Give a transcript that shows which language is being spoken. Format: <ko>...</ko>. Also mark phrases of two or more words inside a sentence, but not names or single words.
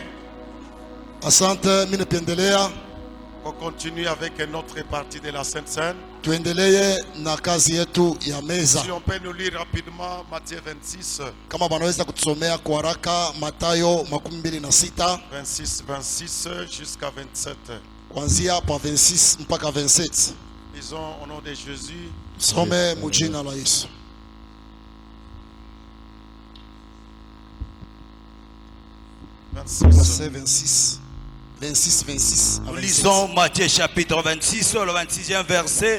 <sw>Asante, mimi napendelea</sw> <fr>qu'on continue avec notre partie de la Sainte Seine.</fr> <sw>tuendelee na kazi yetu ya meza.</sw> <fr>Si on peut nous lire rapidement Matthieu 26,</fr> <sw>Kama wanaweza kutusomea kwa haraka Mathayo 26</sw> <fr>26 jusqu'à 27.</fr> <sw>kuanzia pa 26 mpaka 27.</sw> <fr>Lisons au nom de Jésus.</fr> <sw>Some mujina la Yesu. Verset 26. 26.</sw> <fr>Nous lisons Matthieu chapitre 26, le 26e verset.</fr>